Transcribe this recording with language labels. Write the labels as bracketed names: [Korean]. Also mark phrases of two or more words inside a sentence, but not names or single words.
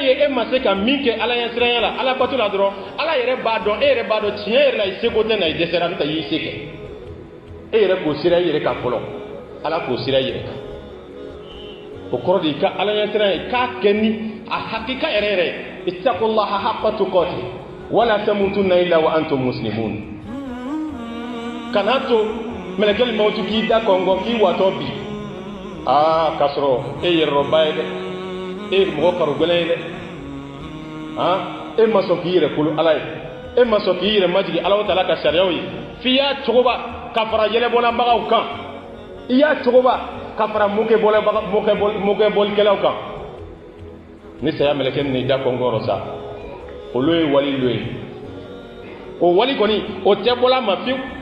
[Bambara] ye e ma se ka min kɛ ala ɲɛ siranya la ala bato la dɔrɔn ala yɛrɛ b'a dɔn e yɛrɛ b'a dɔn tiɲɛ yɛrɛ la i seko tɛ na i dɛsɛra n'o tɛ i y'i se kɛ e yɛrɛ k'o sira i yɛrɛ kan fɔlɔ ala k'o sira i yɛrɛ kan o kɔrɔ de i ka ala ɲɛ siranya ye k'a kɛ ni a hakika yɛrɛ yɛrɛ ye [Arabic] اتقوا الله حق تقاته ولا تموتن إلا وأنتم مسلمون [Bambara] kana to melekɛli mawutu k'i da kɔngɔ k'i watɔ bi k'a sɔrɔ e yɛrɛrɔba ye dɛ e ye mɔgɔ karo gɛlɛn ye dɛ e ma sɔn k'i yɛrɛ kolo ala ye e ma sɔn k'i yɛrɛ majigi Alahu Taala ka sariyaw ye f'i y'a cogoba ka fara yɛlɛbɔlabagaw kan i y'a cogoba ka fara mokɛbɔlikɛlaw kan ni saya mɛlɛkɛ ni da kɔngɔrɔ sa olu ye wali lo ye o wali kɔni o tɛ bɔla ma fiyewu